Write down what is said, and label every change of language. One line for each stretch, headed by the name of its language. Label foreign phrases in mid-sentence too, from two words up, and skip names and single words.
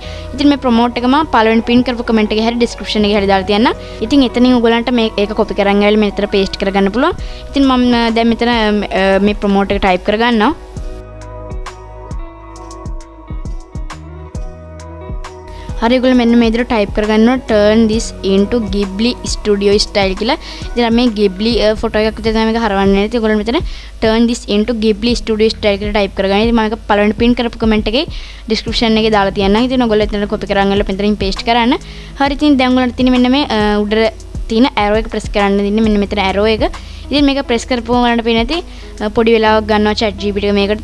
Sinhala: ඉතින් මේ ප්‍රොමෝට් එක මම පළවෙනි පින් කරපු කමෙන්ට් එකේ හැරි ඩිස්ක්‍රිප්ෂන් එකේ හැරි දාලා තියන්නම්. ඉතින් එතනින් ඔයගොල්ලන්ට මේක කොපි කරන් ආවිල්ලා මෙතන පේස්ට් කරගන්න පුළුවන්. ඉතින් මම දැන් මෙතන මේ ප්‍රොමෝට් එක ටයිප් කරගන්නවා. හරි ඔයගොල්ලෝ මෙන්න මේ විදිහට ටයිප් කරගන්නවා
English: turn this into Ghibli studio style
Sinhala: කියලා. ඉතින් මේ Ghibli ෆොටෝ එකක් විතර තමයි මේක හරවන්නේ. ඉතින් ඔයගොල්ලෝ මෙතන
English: turn this into Ghibli studio style
Sinhala: කියලා ටයිප් කරගන්න. ඉතින් මම ඒක පළවෙනි පින් කරපු කමෙන්ට් එකේ description එකේ දාලා තියන්නම්. ඉතින් ඔයගොල්ලෝ එතන කොපි කරන් අරලා මෙතනින් paste කරන්න. හරි ඉතින් දැන් ඔයගොල්ලන්ට තියෙන මෙන්න මේ උඩට තියෙන arrow එක press කරන්න දෙන්නේ. මෙන්න මෙතන arrow එක. ඉතින් මේක press කරපුවම ඔයාලට පේන ඇති පොඩි වෙලාවක් ගන්නවා ChatGPT එක මේකට.